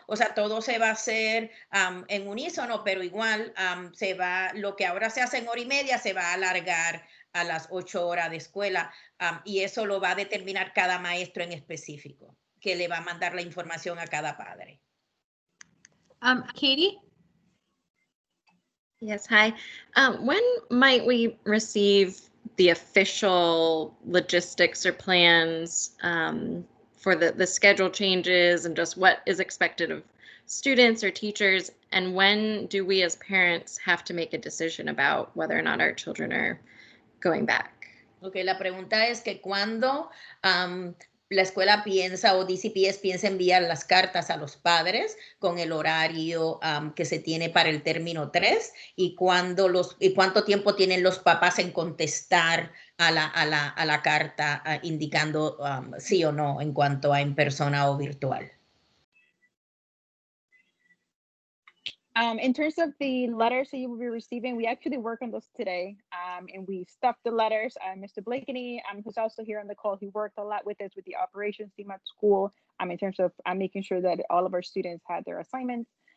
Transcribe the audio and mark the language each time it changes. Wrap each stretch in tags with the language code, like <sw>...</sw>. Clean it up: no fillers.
<es>O sea, todo se va a hacer en unísono, pero igual lo que ahora se hace en hora y media se va a alargar a las 8 horas de escuela, y eso lo va a determinar cada maestro en específico, que le va a mandar la información a cada padre.</es> <en>Katie? Yes, hi. When might we receive the official logistics or plans for the schedule changes and just what is expected of students or teachers? And when do we as parents have to make a decision about whether or not our children are going back?</en> <es>Okay, la pregunta es que cuando la escuela piensa, o DCPS piensa enviar las cartas a los padres con el horario que se tiene para el término 3, y cuánto tiempo tienen los papás en contestar a la carta indicando sí o no en cuanto a en persona o virtual.</es> <en>In terms of the letters that you will be receiving, we actually work on those today, and we stuffed the letters. Mr. Blakeney, who's also here on the call, he worked a lot with us with the operations team at school, in terms of making sure that all of our students had their assignments.</en>